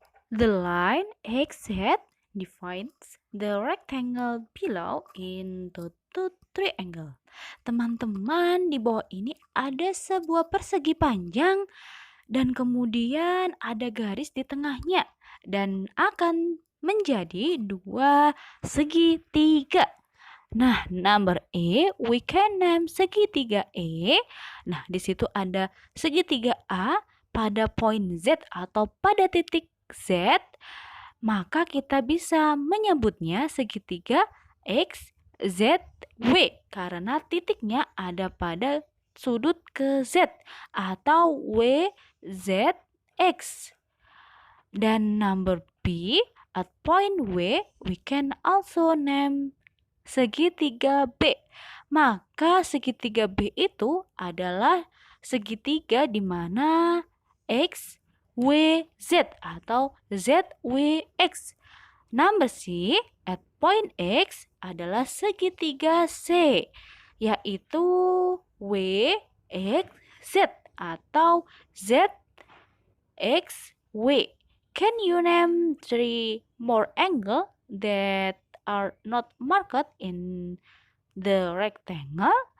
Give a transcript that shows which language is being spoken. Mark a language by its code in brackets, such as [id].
[en] The line XZ defines the rectangle below into two triangle. [id] Teman-teman, di bawah ini ada sebuah persegi panjang dan kemudian ada garis di tengahnya dan akan menjadi dua segitiga. [en] Nah, number E, we can name segitiga E. [id] Nah, di situ ada segitiga A pada poin Z atau pada titik Z, maka kita bisa menyebutnya segitiga XZW karena titiknya ada pada sudut ke Z atau WZX. [en] Dan number B, at point W, we can also name segitiga B. [id] Maka segitiga B itu adalah segitiga di mana X, W, Z atau Z, W, X. [en] Number C, at point X [id] adalah segitiga C, yaitu W, X, Z atau Z, X, W. [en] Can you name 3 more angle that are not marked in the rectangle?